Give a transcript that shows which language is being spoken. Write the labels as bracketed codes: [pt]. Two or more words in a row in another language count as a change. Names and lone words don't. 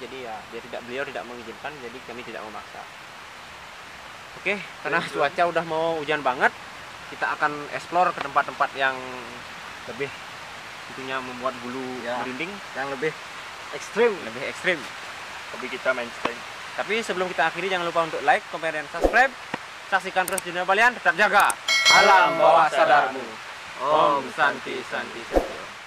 [id] Jadi ya beliau tidak mengizinkan, jadi kami tidak memaksa. Oke, karena cuaca udah mau hujan banget, kita akan explore ke tempat-tempat yang lebih itunya membuat bulu merinding, Yang lebih ekstrim. Tapi kita mainstream. Tapi sebelum kita akhiri, jangan lupa untuk like, comment, dan subscribe. Saksikan terus Dunia Balian, tetap jaga alam bawah sadarmu. [sa] ॐ शान्ति शान्ति शान्ति.